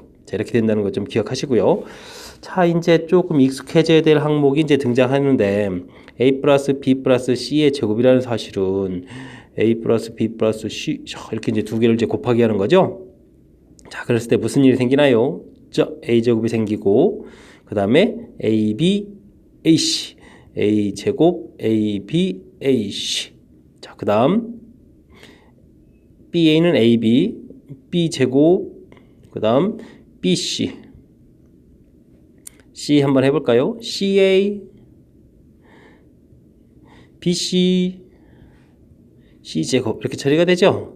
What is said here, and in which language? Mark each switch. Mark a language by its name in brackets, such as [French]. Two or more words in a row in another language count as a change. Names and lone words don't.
[Korean] 자, 이렇게 된다는 거 좀 기억하시고요. 자, 이제 조금 익숙해져야 될 항목이 이제 등장하는데, a 플러스 b 플러스 c의 제곱이라는 사실은 a 플러스 b 플러스 c 이렇게 이제 두 개를 이제 곱하기 하는 거죠. 자, 그랬을 때 무슨 일이 생기나요? a 제곱이 생기고, 그 다음에 ab ac, a 제곱 ab ac. 자, 그 다음 ba는 ab, b 제곱, 그 다음 bc, c 한번 해볼까요? ca, bc, c제곱 이렇게 처리가 되죠.